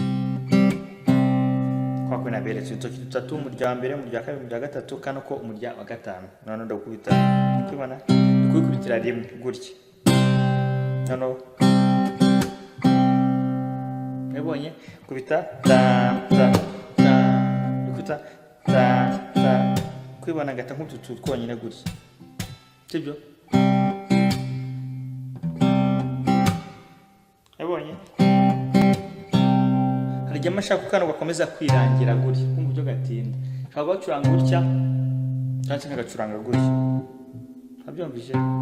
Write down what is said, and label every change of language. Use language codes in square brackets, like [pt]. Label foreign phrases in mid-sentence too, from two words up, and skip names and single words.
[rw] Kwa kwena beretse utoki dutatu, umurya wa mbere, umurya wa kabiri, umurya wa gatatu, kano ko umurya wa gatanu. None ndakubita, kwibona ndikubitira rimwe gutya. None ebonye kubita ta ta ta, ndikubita ta ta, kwibona gata nk'utu twonyine gutya, sibyo? Ebonye harya mashaka kano gakomeza kwirangira gutya kumva byo gatinda, shaka gucuranga gutya cyangwa nkagacuranga gutya, abyumvise?